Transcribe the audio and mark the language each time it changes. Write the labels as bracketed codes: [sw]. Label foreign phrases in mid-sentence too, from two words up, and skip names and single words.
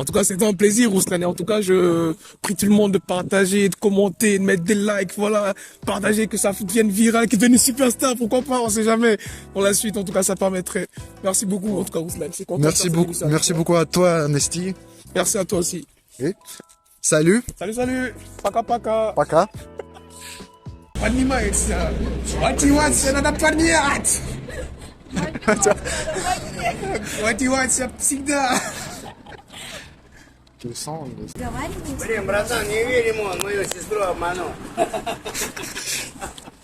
[fr] En tout cas, c'était un plaisir, Ruslan. Et en tout cas, je prie tout le monde de partager, de commenter, de mettre des likes, voilà, partager, que ça devienne viral, qu'il devienne une superstar, pourquoi pas, on sait jamais. Pour la suite, en tout cas, ça permettrait. Merci beaucoup, en tout cas, Ruslan. C'est content Merci beaucoup à toi, Nesty. Merci à toi aussi. Et salut. Salut. [ru] Пока пока. Paka. Поднимается. Мотивация, надо поднять. Мотивация всегда. [fr] Tu le sens, [ru] Блин, братан, не верь ему, он мою сестру обманул.